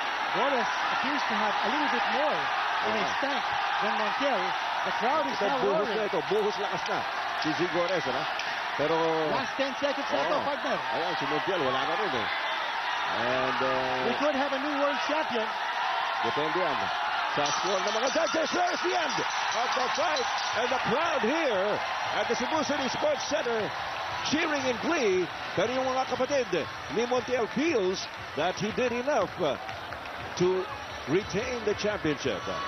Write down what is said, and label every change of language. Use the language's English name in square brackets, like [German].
[English] Gores appears to have a little bit more in his tank than Montiel. The crowd is now roaring. [Filipino] Buhos lakas na si Zigores, ano? Pero [English] last 10 seconds [Filipino] na ito, [English] partner. [Filipino] Ayan, si Montiel, wala na rin, eh. And [English] we could have a new world champion. [Filipino] Depende yan sa score ng mga judges. [English] There's the end of the fight. And the crowd here at the Cebu City Sports Center cheering in glee. [Filipino] Pero yung mga kapatid ni [English] Montiel feels that he did enough to retain the championship.